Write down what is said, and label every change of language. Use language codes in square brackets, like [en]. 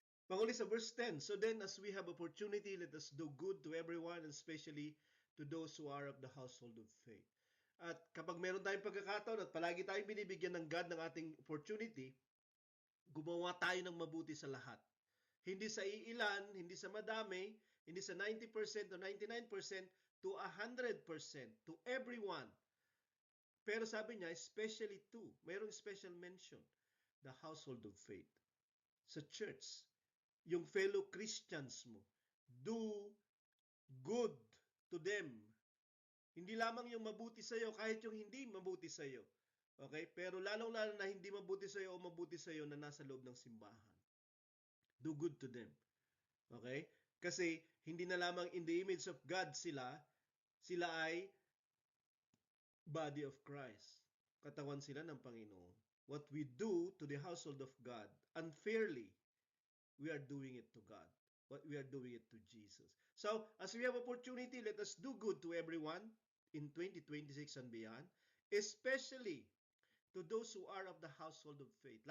[tl] Panguli sa [en] verse 10, so then as we have opportunity, let us do good to everyone, and especially to those who are of the household of faith. [tl] At kapag meron tayong pagkakataon at palagi tayong binibigyan ng God ng ating opportunity, gumawa tayo ng mabuti sa lahat. Hindi sa iilan, hindi sa madami, hindi sa 90% o 99%, [en] to 100%, to everyone. [tl] Pero sabi niya, [en] especially to, [tl] mayroong [en] special mention, the household of faith. Sa church, yung fellow Christians mo, do good to them. [tl] Hindi lamang yung mabuti sa'yo, kahit yung hindi mabuti sa'yo. Okay? Pero lalong-lalo na hindi mabuti sa'yo o mabuti sa'yo na nasa loob ng simbahan. [en] Do good to them. [tl] Okay? Kasi hindi na lamang [en] in the image of God [tl] sila ay [en] body of Christ. [tl] Katawan sila ng Panginoon. [en] What we do to the household of God unfairly, we are doing it to God. What we are doing it to Jesus. So, as we have opportunity, let us do good to everyone in 2026 and beyond, especially to those who are of the household of faith.